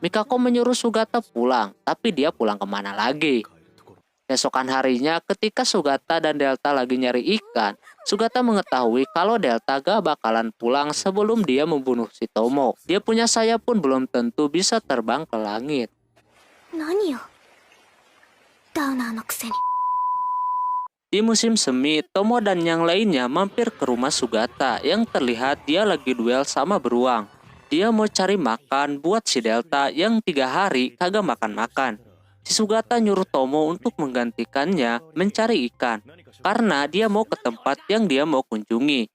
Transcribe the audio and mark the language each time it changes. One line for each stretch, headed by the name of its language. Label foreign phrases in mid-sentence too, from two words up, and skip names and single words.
Indonesian: Mikako menyuruh Sugata pulang, tapi dia pulang kemana lagi? Keesokan harinya ketika Sugata dan Delta lagi nyari ikan, Sugata mengetahui kalau Delta gak bakalan pulang sebelum dia membunuh si Tomo. Dia punya sayap pun belum tentu bisa terbang ke langit.
Japanese: 何よダウナーのくせに
Indonesian: Di musim semi, Tomo dan yang lainnya mampir ke rumah Sugata yang terlihat dia lagi duel sama beruang. Dia mau cari makan buat si Delta yang 3 hari kagak makan-makan. Si Sugata nyuruh Tomo untuk menggantikannya mencari ikan karena dia mau ke tempat yang dia mau kunjungi.